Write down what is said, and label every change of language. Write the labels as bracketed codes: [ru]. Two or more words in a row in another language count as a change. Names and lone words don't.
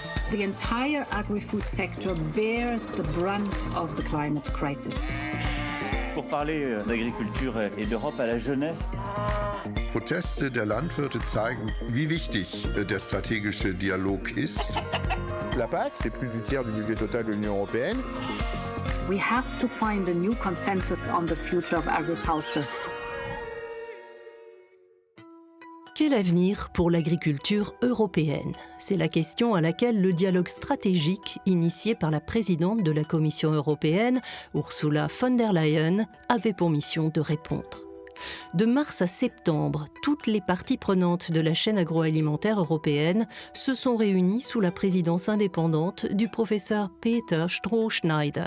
[en] The entire agri-food sector bears the brunt of the climate crisis. [fr] Pour parler d'agriculture et d'Europe à la jeunesse. [de] Proteste der Landwirte zeigen, wie wichtig der strategische Dialog ist. [fr] La PAC, c'est plus du tiers du budget total de l'Union européenne. [en] We have to find a new consensus on the future of agriculture. [fr] Quel avenir pour l'agriculture européenne? C'est la question à laquelle le dialogue stratégique initié par la présidente de la Commission européenne, Ursula von der Leyen, avait pour mission de répondre. De mars à septembre, toutes les parties prenantes de la chaîne agroalimentaire européenne se sont réunies sous la présidence indépendante du professeur Peter Strohschneider.